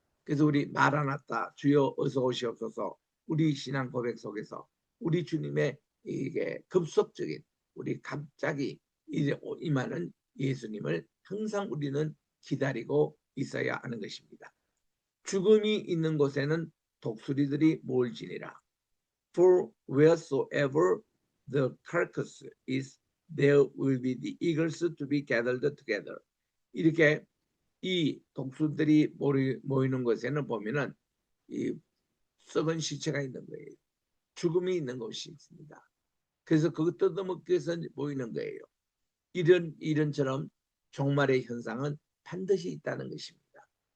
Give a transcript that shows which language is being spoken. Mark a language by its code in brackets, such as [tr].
[ko] 그래서 우리 마라나타 주여 어서 오시옵소서 우리 신앙 고백 속에서 우리 주님의 이게 급속적인 우리 갑자기 임하는 예수님을 항상 우리는 기다리고 있어야 하는 것입니다. 죽음이 있는 곳에는 독수리들이 모을지니라. [en] For wheresoever the carcass is, there will be the eagles to be gathered together. [ko] 이렇게 이 독수들이 모이는 곳에는 보면은 이 썩은 시체가 있는 거예요. 죽음이 있는 곳이 있습니다. 그래서 그것 뜯어먹기 위해서 모이는 거예요. 이런처럼 종말의 현상은 반드시 있다는 것입니다.